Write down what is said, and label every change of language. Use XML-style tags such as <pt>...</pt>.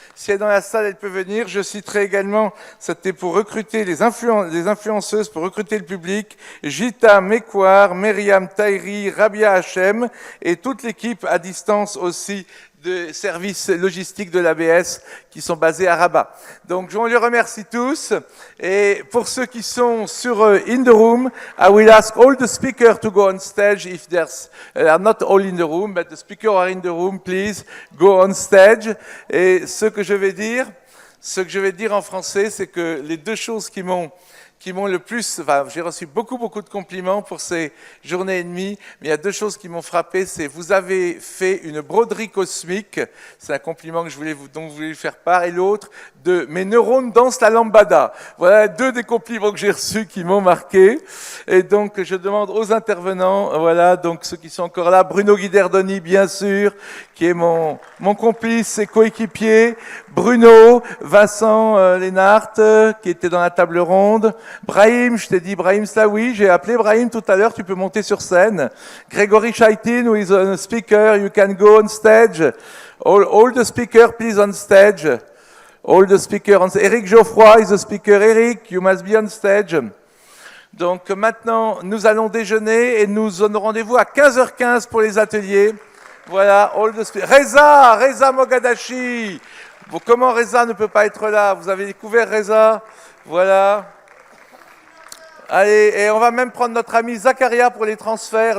<fr>Si elle est dans la salle, elle peut venir. Je citerai également, c'était pour recruter les influenceuses, pour recruter le public, Gita Mekwar, Myriam Tahiri, Rabia Hachem, et toute l'équipe à distance aussi de services logistiques de l'ABS qui sont basés à Rabat. Donc, je les remercie tous. Et pour ceux qui sont sur</fr> <en>in the room, I will ask all the speakers to go on stage if there's not all in the room, but the speakers are in the room, please go on stage.</en> <fr>Et ce que je vais dire en français, c'est que les deux choses qui m'ont le plus, enfin, j'ai reçu beaucoup de compliments pour ces journées et demie, mais il y a deux choses qui m'ont frappé, c'est vous avez fait une broderie cosmique, c'est un compliment dont je voulais vous faire part, et l'autre, de mes neurones dansent la lambada. Voilà deux des compliments que j'ai reçus qui m'ont marqué, et donc je demande aux intervenants, voilà, donc ceux qui sont encore là, Bruno Guiderdoni, bien sûr, qui est mon complice et coéquipier, Bruno, Vincent Lénart, qui était dans la table ronde, Brahim, je t'ai dit Brahim Slaoui, j'ai appelé Brahim tout à l'heure, tu peux monter sur scène.</fr> <en>Grégory Chaitin, who is a speaker, you can go on stage. All the speakers, please on stage. All the speakers on stage. Eric Geoffroy is a speaker. Eric, you must be on stage.</en> <fr>Donc maintenant, nous allons déjeuner et nous aurons rendez-vous à 15h15 pour les ateliers.</fr> <en>Voilà, all the speakers. Reza Mogadashi.</en> <fr>Bon, comment Reza ne peut pas être là? Vous avez découvert Reza? Voilà. Allez, et on va même prendre notre ami Zakaria pour les transferts.</fr>